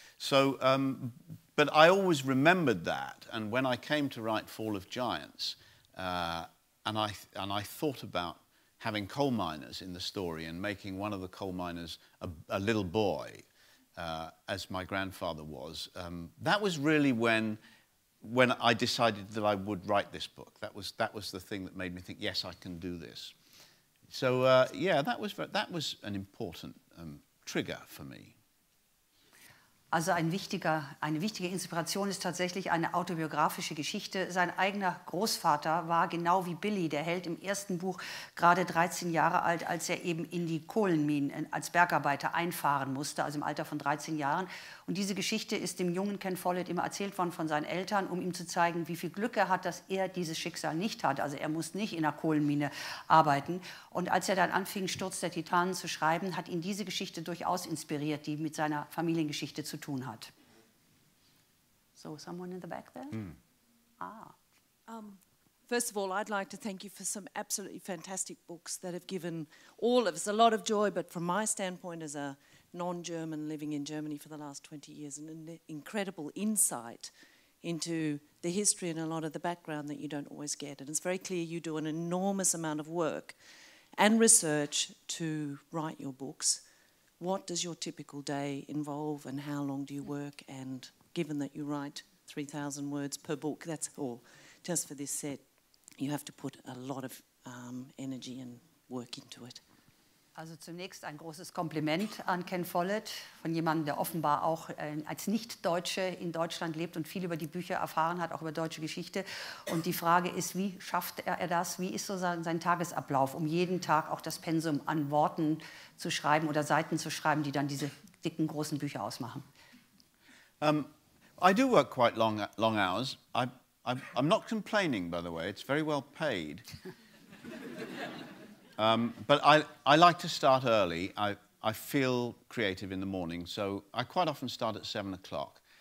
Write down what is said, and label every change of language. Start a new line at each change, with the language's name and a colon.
English: So, but I always remembered that, and when I came to write Fall of Giants, and I thought about having coal miners in the story and making one of the coal miners a little boy, as my grandfather was, that was really when I decided that I would write this book. That was the thing that made me think, yes, I can do this. So yeah, that was an important trigger for me.
German: Also eine wichtige Inspiration ist tatsächlich eine autobiografische Geschichte. Sein eigener Großvater war genau wie Billy, der Held im ersten Buch, gerade 13 Jahre alt, als er eben in die Kohlenminen als Bergarbeiter einfahren musste, also im Alter von 13 Jahren. Und diese Geschichte ist dem jungen Ken Follett immer erzählt worden von seinen Eltern, um ihm zu zeigen, wie viel Glück er hat, dass er dieses Schicksal nicht hat. Also er muss nicht in einer Kohlenmine arbeiten. Und als er dann anfing, Sturz der Titanen zu schreiben, hat ihn diese Geschichte durchaus inspiriert, die mit seiner Familiengeschichte zu tun hat.
English: So, someone in the back there? First of all, I'd like to thank you for some absolutely fantastic books that have given all of us a lot of joy, but from my standpoint as a non-German living in Germany for the last 20 years, an incredible insight into the history and a lot of the background that you don't always get. And it's very clear you do an enormous amount of work and research to write your books. What does your typical day involve and how long do you work? And given that you write 3,000 words per book, that's all, just for this set, you have to put a lot of energy and work into it.
German: Also zunächst ein großes Kompliment an Ken Follett, von jemandem, der offenbar auch als Nicht-Deutsche in Deutschland lebt und viel über die Bücher erfahren hat, auch über deutsche Geschichte. Und die Frage ist, wie schafft er das? Wie ist so sein Tagesablauf, um jeden Tag auch das Pensum an Worten zu schreiben oder Seiten zu schreiben, die dann diese dicken, großen Bücher ausmachen?
English: I do work quite long hours. I'm not complaining, by the way. It's very well paid. But I like to start early. I feel creative in the morning, so I quite often start at 7 o'clock.